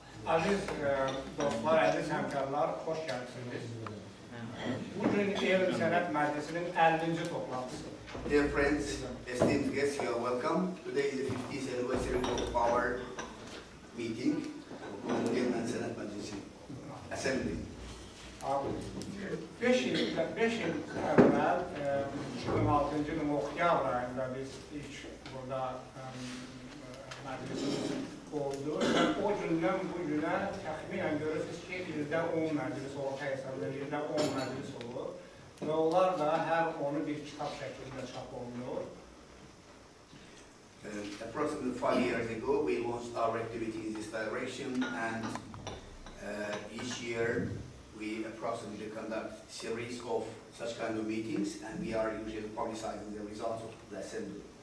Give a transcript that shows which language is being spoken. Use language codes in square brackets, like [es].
[az] Aziz dostlar, əziz həmkarlar, xoş gəldiniz. Bugün Sənət Məclisinin 50-ci toplantısı. [en] Dear friends, esteemed guests, you are welcome. Today is the 50th anniversary of our meeting, Sənət Məclisi Assembly. [az] 5 il əvvəl, 2006-cı ilin oktyabr ayında biz ilk burada məclisimiz oldu. O gündən bu günə təxminən görürsünüz ki, ildə 10 məclis orta hesabda, ildə 10 məclis olur. Və onlar da hər onu bir kitab şəklində çap olunur. [en] Approximately 5 years ago, we launched our activity in this direction, and each year we approximately conduct a series of such kind of meetings, and we are usually publicizing the results of the assembly.